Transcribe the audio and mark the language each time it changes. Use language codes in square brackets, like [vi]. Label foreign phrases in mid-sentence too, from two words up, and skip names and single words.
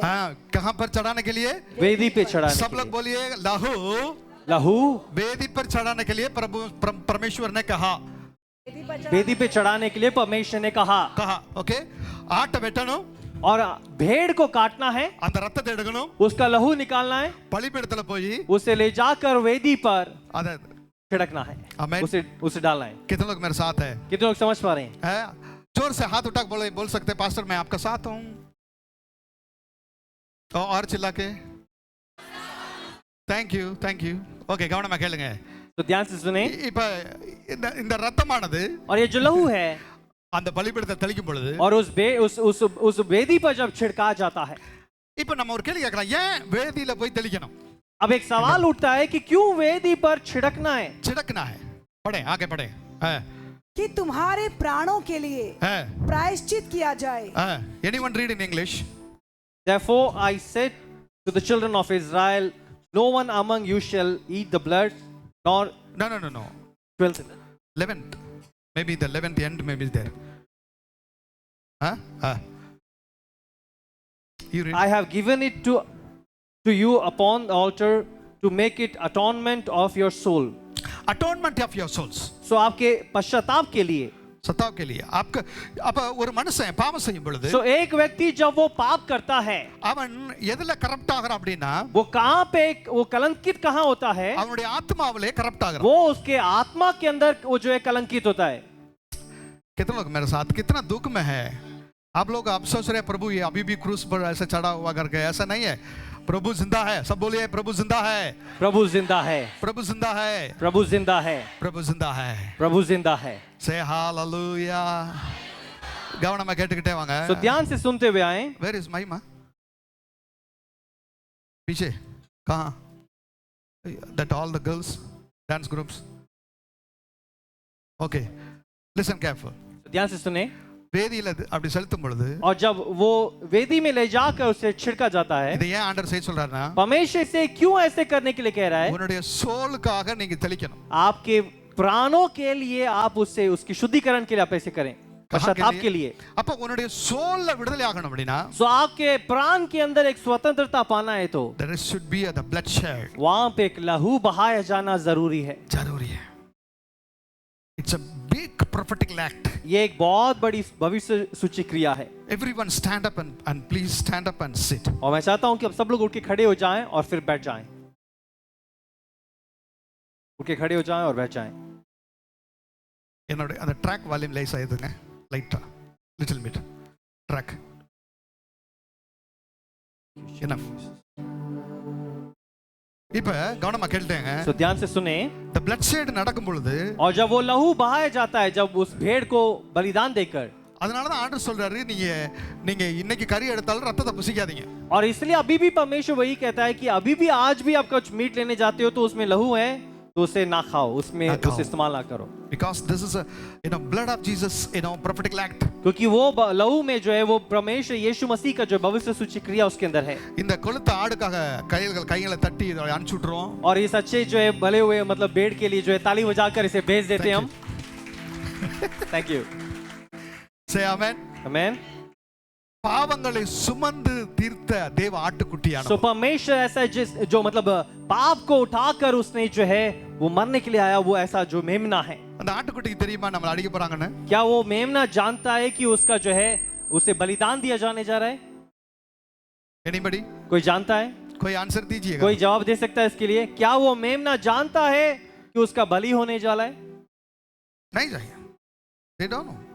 [hi] कहां पर चढ़ाने के लिए वेदी पे चढ़ाने सब लोग बोलिए लहू वेदी पर चढ़ाने के लिए प्रभु परमेश्वर ने कहा वेदी पे चढ़ाने के लिए परमेश्वर ने कहा ओके आट वेटनो और भेड़ को काटना है [ta] அந்த ரத்தத்தை எடுக்கணும் [hi] उसका लहू निकालना है [ta] பலிபீடத்துல போய் [hi] उसे ले जाकर वेदी पर अरे छिड़कना है आमीन उसे डालना है। कितने लोग मेरे साथ है कितने लोग समझ पा रहे हैं जोर से हाथ उठा बोल सकते हैं पास्टर मैं आपका साथ हूं और चिल्ला के [en] thank you okay [ta] கவனமா கேளுங்க [hi] तो ध्यान से सुने [ta] இப்ப இந்த ரத்தமானது [hi] और ये जो लहू है [ta] அந்த பலிபீடத்தை தெளிக்கும் பொழுது [hi] और उस वेदी पर जब छिड़का जाता है [ta] இப்ப நம்ம ஒரு கேள்வி கேட்கலாம் ஏன் வேதியில போய் தெளிக்கணும் [hi] अब एक सवाल उठता है कि क्यों वेदी पर छिड़कना है पढ़े आगे पढ़े कि तुम्हारे प्राणों के लिए प्रायश्चित किया जाए। [en] anyone read in English Therefore I said to the children of Israel no one among you shall eat the blood nor no 12th 11th maybe the 11th end maybe there you read I have given it to you upon the altar to make it atonement of your soul atonement of your souls [hi] so आपके पश्चाताप के लिए सताव के लिए आपका अब [ta] ஒரு மனுஷன் பாவம் செய்யும் பொழுது [hi] so एक व्यक्ति जब वो पाप करता है [ta] அவன் எதுல கரப்ட் ஆகறான் அப்படினா [hi] वो कहां पे वो कलंकित कहां होता है [ta] அவனுடைய ஆத்மாவிலே கரப்ட் ஆகறான் [hi] वो उसके आत्मा के अंदर वो जो है कलंकित होता है। कितने लोग मेरे साथ कितना दुख में है आप लोग आप सोच रहे प्रभु ये अभी भी क्रूस पर ऐसे चढ़ा हुआ करके ऐसा नहीं है प्रभु जिंदा है सब बोलिए प्रभु जिंदा है प्रभु जिंदा है प्रभु जिंदा है प्रभु जिंदा है प्रभु जिंदा है प्रभु जिंदा है [en] say hallelujah [ta] கவனமா கேட்டுக்கிட்டே வாங்க [hi] so ध्यान से सुनते हुए आए [en] where is [hi] महिमा पीछे कहां [en] that all the girls dance groups okay listen careful [hi] ध्यान से सुने [ta] வேதியில அப்படி செலுத்தும் பொழுது [hi] और जब वो वेदी में ले जाकर उसे छिड़का जाता है [ta] இதை ஏன் ஆண்டவர் செய்ய சொல்றாருன்னா [hi] परमेश्वर से क्यों ऐसे करने के लिए कह रहा है [ta] உன்னுடைய சோலுக்காக நீங்க தெளிக்கணும் [hi] आपके प्राणों के लिए आप उससे उसकी शुद्धिकरण के लिए आप ऐसे करें पश्चाताप के लिए। [ta] அப்ப உன்னுடைய சோல்ல விடுதலை ஆகணும் அப்படினா [hi] सो आपके प्राण के अंदर एक स्वतंत्रता पाना है तो [en] there should be the bloodshed [hi] वहां पे एक लहू बहाया जाना जरूरी है। जरूरी है। [en] It's a big prophetical act. [hi] ये एक बहुत बड़ी भविष्य सूची क्रिया है। [en] Everyone stand up and please stand up and sit. [hi] और मैं चाहता हूं कि अब सब लोग उठ के खड़े हो जाएं और फिर बैठ जाएं। उठ के खड़े हो जाएं और बैठ जाएं। [ta] என்னோட அந்த [en] track volume less [ta] ஆயிடுங்க லைட்டா [en] little bit track enough [ta] இப்ப கவனமா கேளுங்க [hi] तो ध्यान से सुने। [en] the bloodshed [ta] நடக்கும் பொழுது [hi] और जब वो लहू बहाया जाता है, जब उस भेड़ को बलिदान देकर, [ta] அதனால தான் ஆண்டவர் சொல்றாரு நீங்க இன்னைக்கு கறி எடுத்தாலும் ரத்தத்தை புசிக்காதீங்க। [hi] और इसलिए अभी भी परमेश्वर वही कहता है कि अभी भी आज भी आप कुछ मीट लेने जाते हो तो उसमें लहू है तो उसे ना खाओ, उसमें उसे इस्तेमाल ना करो। [en] because this is a blood of Jesus, prophetical act. [hi] क्योंकि वो लहू में जो है वो परमेश्वर यीशु मसीह का जो भविष्य सूची क्रिया उसके अंदर है। [ta] இந்த கொளுத்த ஆடுக்காக கைகளை தட்டி இதை அனுப்பிச்சு விட்டுருவோம்। [hi] और इस अच्छे जो है भले हुए मतलब भेड़ के लिए जो है ताली बजाकर इसे भेज देते हैं हम। [en] thank you. say amen. [hi] आमेन। [ta] பாவங்களை சுமந்து தீர்த்த தேவ ஆட்டுக்குட்டியானவர்। [hi] सो परमेश्वर ऐसा जो मतलब पाप को उठाकर उसने जो है वो मरने के लिए आया, वो ऐसा जो मेमना है। [ta] அந்த ஆட்டுக்குட்டிக்கு தெரியுமா நம்மள அடிக்க போறாங்கன்னு? [hi] क्या वो मेमना जानता है कि उसका जो है उसे बलिदान दिया जाने जा रहा है? [en] anybody [hi] कोई जानता है? कोई आंसर दीजिएगा। कोई जवाब दे सकता है इसके लिए? क्या वो मेमना जानता है कि उसका बलि होने जा रहा है? नहीं चाहिए, [en] they don't know.